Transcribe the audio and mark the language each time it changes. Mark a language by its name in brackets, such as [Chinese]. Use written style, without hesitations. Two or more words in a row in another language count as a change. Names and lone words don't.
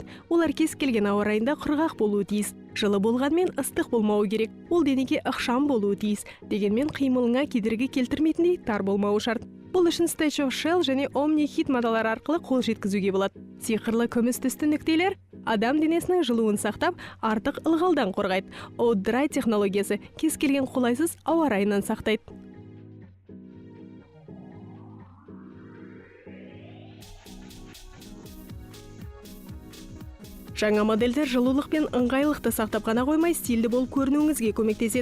[Kazakh] Олар кез келген ауа райында құрғақ болуы тиіс. Жылы болғанмен ыстық болмауы керек. Ол денеге ықшам болуы тиіс. Дегенмен қимылыңа кедергі келтірмейтіндей тар болмауы шарт. Бұл үшін Stretch of Shell және Omni Heat маталары арқылы қол жеткізуге болады. Сиқырлы күміс түсті нүктелер адам денесінің жылуын сақтап, артық ылғалдан қорғайды. Out-Dry технологиясы кез келген қолайсыз ауа райынан сақтайды. Жаңа модельдер жылулық пен ыңғайлықты сақтап қана қоймай, стильді болып көрінуіңізге көмектеседі.